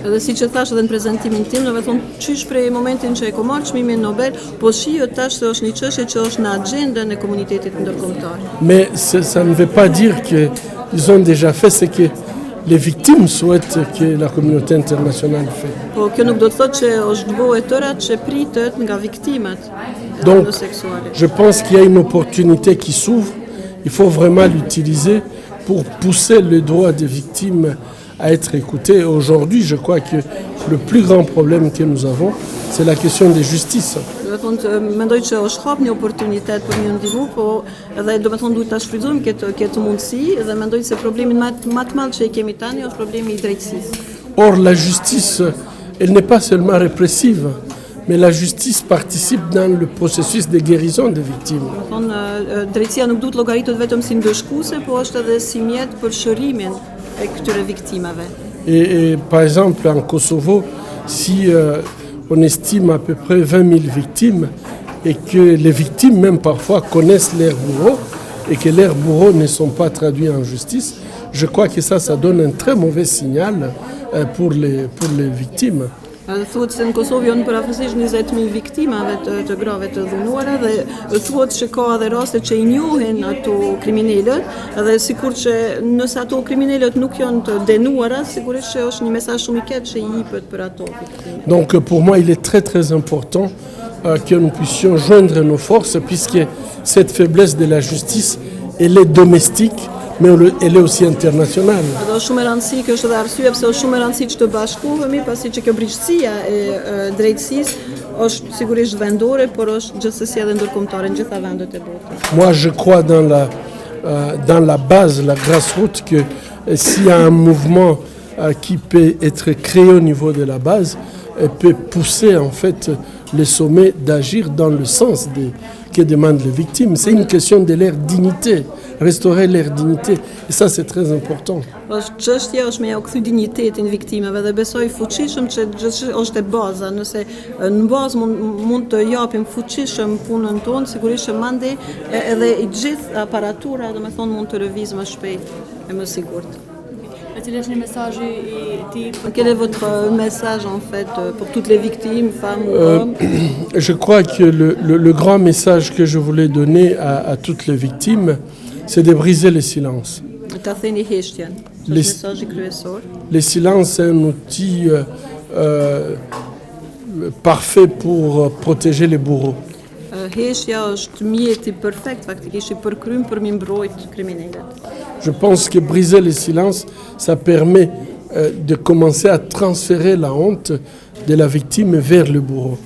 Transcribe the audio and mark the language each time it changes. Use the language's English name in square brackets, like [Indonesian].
[Albanian] Dhe siç e thash edhe në prezantimin tim, do të thonë çish prej momentin që e ka marrë çmimin Nobel, po shihet tash se është një çështje që është në agjendën e komunitetit ndërkombëtar. [French] Mais ça ne veut pas dire qu'ils ont déjà fait ce que les victimes souhaitent que la communauté internationale fait. [Albanian] Po kjo nuk do të thotë që është bëu e tëra që pritet nga viktimat e [French] Donc, [Albanian] seksuale. [French] je pense qu'il y a une opportunité qui s'ouvre. Il faut vraiment l'utiliser pour pousser le droit des victimes à être écoutées. Aujourd'hui, je crois que le plus grand problème que nous avons, c'est la question de justice. [Albanian] Do të thonë mendoj që është hap një oportunitet për një ndihmë, po edhe do të thonë duhet ta shfrytëzojmë këtë mundësi dhe mendoj se problemi më të madh që e kemi tani është problemi I drejtësisë. [French] Or, la justice, elle n'est pas seulement répressive, mais la justice participe dans le processus de guérison des victimes. [Albanian] Drejtësia nuk duhet llogaritet vetëm si ndëshkuese, po është edhe si mjet për shërimin e këtyre viktimave. [French] Et par exemple, en Kosovo, si on estime à peu près 20 000 victimes et que les victimes même parfois connaissent leurs bourreaux et que leurs bourreaux ne sont pas traduits en justice, je crois que ça donne un très mauvais signal pour les victimes. [Albanian] Thuhet se në Kosovë janë përafërsisht 20.000 viktimave të grave të dhunuara dhe thuhet se ka edhe raste që i njohin ato kriminalët dhe sikur që nëse ato kriminalët nuk janë të denuara, sigurisht që është një mesazh shumë i keq që i jepet për ato viktima. [French] Donc pour moi, il est très très important que nous puissions joindre nos forces puisque cette faiblesse de la justice, elle est domestique, mais elle est aussi internationale. [Albanian] Edhe është shumë e rëndësishme, kjo është edhe arsye pse është shumë e rëndësishme që të bashkohemi, pasi që kjo brigjesia e drejtësisë është sigurisht vendore, por është gjithsesi edhe ndërkombëtare në gjitha vendet e botës. [French] Moi, je crois dans la base, la grassroots, que s'il y a un mouvement qui peut être créé au niveau de la base, peut pousser en fait les sommets d'agir dans le sens que demandent les victimes. C'est une question de leur dignité, restaurer leur dignité. Et ça, c'est très important. [Albanian] Çështja është me ja u kthy dinjitetin viktimave dhe besoj fuqishëm që gjithçka është e baza. Nëse në bazë mund të japim fuqishëm punën tonë, sigurisht që mandej edhe i gjithë aparatura, domethënë mund të lëviz më shpejt e më sigurt. [French] Quel est le message Quel est votre message en fait pour toutes les victimes, femmes ou hommes? Je crois que le grand message que je voulais donner à toutes les victimes, c'est de briser le silence. [Albanian] Ta theni heshtjen. Është mesazhi kryesor. [French] Le silence est un outil parfait pour protéger les bourreaux. [Albanian] Heshtja është mjeti perfekt faktikisht i përkryer për mi mbrojt kriminalët. [French] Je pense que briser le silence, ça permet de commencer à transférer la honte de la victime vers le bourreau.